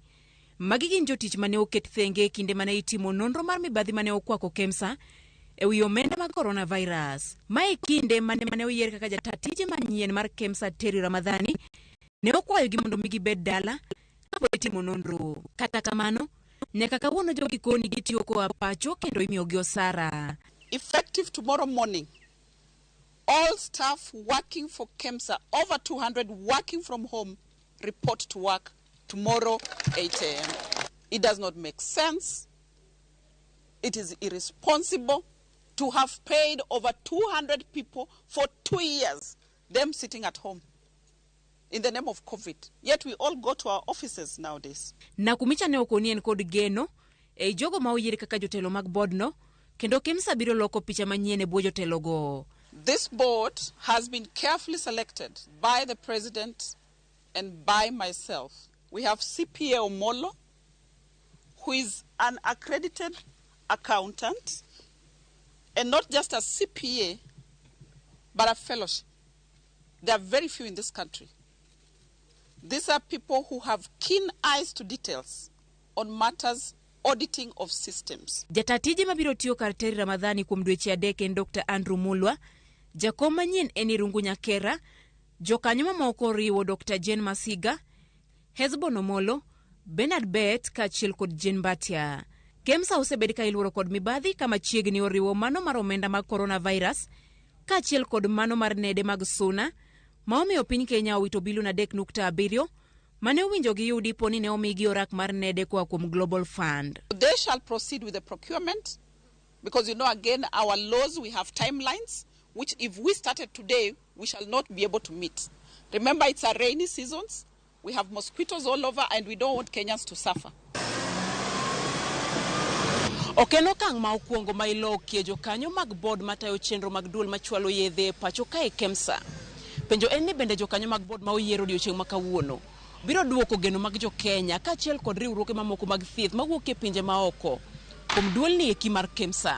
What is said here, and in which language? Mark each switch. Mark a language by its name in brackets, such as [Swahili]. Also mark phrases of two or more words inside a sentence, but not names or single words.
[Luo (Kenya and Tanzania)] Magi gin jotich mane oket thenge e kinde mane itimo nonro mar mibadhi mane okwako KEMSA e wi omenda mag coronavirus. Mae kinde mane oyier kaka jatije manyien mar KEMSA Terry Ramadhani ne okwayo gi mondo migi bed dala kapod itimo nonro. Kata kamano, nyaka kawuono jogi koni gitiyo koa pacho kendo imiyo gi osara. [English] Effective tomorrow morning, all staff working for KEMSA, over 200 working from home, report to work tomorrow 8 a.m. It does not make sense. It is irresponsible to have paid over 200 people for 2 years, them sitting at home in the name of COVID. Yet we all go to our offices nowadays. [Luo (Kenya and Tanzania)] Nakumicha ne okonien kod geno e jogo ma oyier kaka jotelo mag board no, kendo KEMSA biro loko picha manyien e bwo jotelo go. [English] This board has been carefully selected by the president and by myself. We have CPA Omolo, who is an accredited accountant, and not just a CPA, but a fellowship. There are very few in this country. These are people who have keen eyes to details on matters auditing of systems. [Luo (Kenya and Tanzania)] Jatatije mabiro tiyo kar Terry Ramadhani kuom dweche 3 en Dr. Andrew Mulwa, jakom manyien en Irungu Nyakera, jokanyo mamoko riwo Dr. Jane Masiga, Hezbon Omolo, Bernard Bet kachiel kod Jane Batia. KEMSA osebed ka iluoro kod mibadhi kama chiegni oriwo mano mar omenda mag coronavirus kachiel kod mano mar nede mag suna ma omiyo piny Kenya owito billion 3.7 mane owinjo gi yudi poni ne omigi orak mar nede koa kuom Global Fund. [English] They shall proceed with the procurement because again our laws, we have timelines which if we started today we shall not be able to meet. Remember, it's a rainy seasons, we have mosquitoes all over and we don't want Kenyans to suffer. [Luo (Kenya and Tanzania)] Okeno kang ma okuongo ma ilokie jokanyo mag board matayo chenro mag duol machwalo yedhe pacho kae KEMSA. Penjo en ni bende jokanyo mag board ma oyiero odiochieng' ma kawuono biro duoko geno mag jo Kenya kaachiel kod riwruoge mamoko mag thieth mawuok e pinje maoko kuom duol ni eki mar KEMSA.